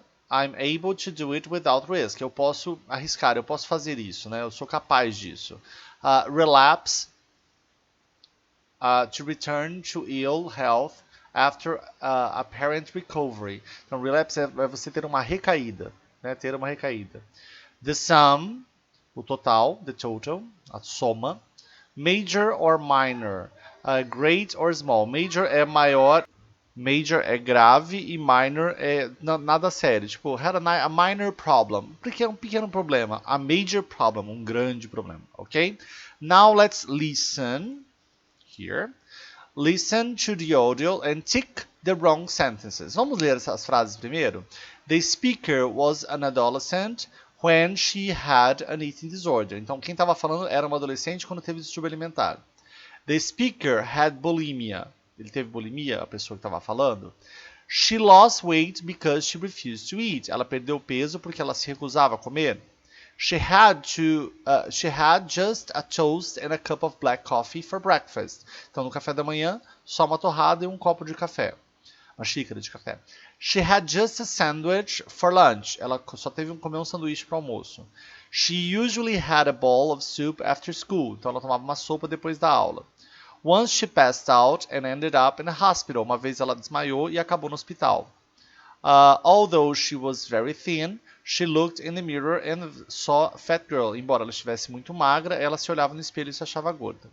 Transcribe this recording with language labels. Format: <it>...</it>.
<en>I'm able to do it without risk.</en> <pt>Eu posso arriscar, eu posso fazer isso, né? Eu sou capaz disso.</pt> <en>Relapse, to return to ill health after apparent recovery.</en> <pt>Então, relapse é você ter uma recaída, né? Ter uma recaída.</pt> <en>The sum,</en> <pt>o total,</pt> <en>the total,</en> <pt>a soma.</pt> <en>Major or minor, great or small.</en> <pt>Major é maior. Major é grave e minor é nada sério.</pt> <en>Tipo, had a minor problem.</en> <pt>Porque é um pequeno problema.</pt> <en>A major problem,</en> <pt>um grande problema.</pt> <en>Ok? Now let's listen. Here. Listen to the audio and tick the wrong sentences.</en> <pt>Vamos ler essas frases primeiro?</pt> <en>The speaker was an adolescent when she had an eating disorder.</en> <pt>Então, quem estava falando era uma adolescente quando teve distúrbio alimentar.</pt> <en>The speaker had bulimia.</en> <pt>Ele teve bulimia, a pessoa que estava falando.</pt> <en>She lost weight because she refused to eat.</en> <pt>Ela perdeu peso porque ela se recusava a comer.</pt> <en>She had just a toast and a cup of black coffee for breakfast.</en> <pt>Então, no café da manhã, só uma torrada e um copo de café. Uma xícara de café.</pt> <en>She had just a sandwich for lunch.</en> <pt>Ela só teve que comer um sanduíche para o almoço.</pt> <en>She usually had a bowl of soup after school.</en> <pt>Então, ela tomava uma sopa depois da aula.</pt> <en>Once she passed out and ended up in a hospital.</en> <pt>Uma vez ela desmaiou e acabou no hospital.</pt> <en>Although she was very thin, she looked in the mirror and saw a fat girl.</en> <pt>Embora ela estivesse muito magra, ela se olhava no espelho e se achava gorda.</pt>